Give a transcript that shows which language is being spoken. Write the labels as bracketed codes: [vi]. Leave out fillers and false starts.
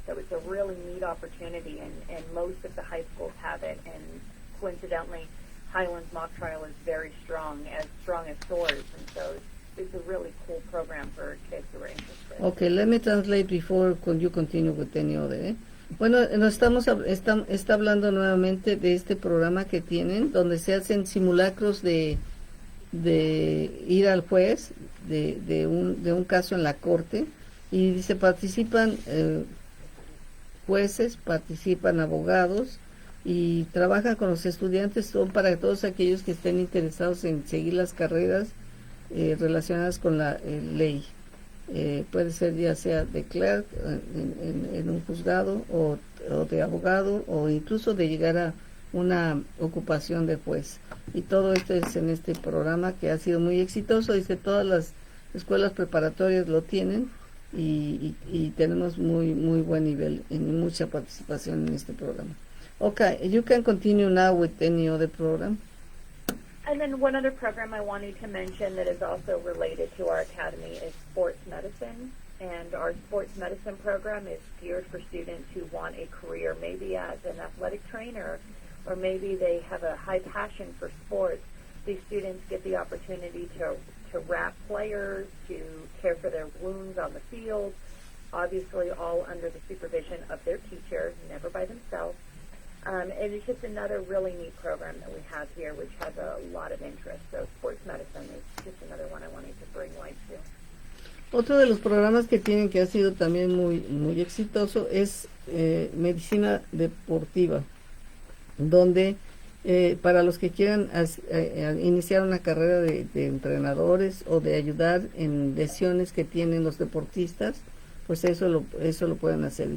[en] So it's a really neat opportunity, and most of the high schools have it. And coincidentally, Highland's mock trial is very strong as SOAR's. And so it's a really cool program for kids who are interested. Okay, let me translate before you continue with any other. [es] Bueno, está hablando nuevamente de este programa que tienen, donde se hacen simulacros de de ir al juez de un caso en la corte, y dice participan jueces, participan abogados y trabajan con los estudiantes. Son para todos aquellos que estén interesados en seguir las carreras relacionadas con la ley. Puede ser ya sea de clerk en un juzgado o de abogado, o incluso de llegar a una ocupación de juez. Y todo esto es en este programa que ha sido muy exitoso. Dice, todas las escuelas preparatorias lo tienen, y tenemos muy buen nivel y mucha participación en este programa. [en] Okay, you can continue now with any other program. And then one other program I wanted to mention that is also related to our academy is sports medicine. And our sports medicine program is geared for students who want a career maybe as an athletic trainer, or maybe they have a high passion for sports. These students get the opportunity to wrap players, to care for their wounds on the field, obviously all under the supervision of their teacher, never by themselves. And it's just another really neat program that we have here, which has a lot of interest. So sports medicine is just another one I wanted to bring light to. [es] Otro de los programas que tienen, que ha sido también muy exitoso, es medicina deportiva, donde para los que quieran iniciar una carrera de entrenadores o de ayudar en lesiones que tienen los deportistas, pues eso lo pueden hacer.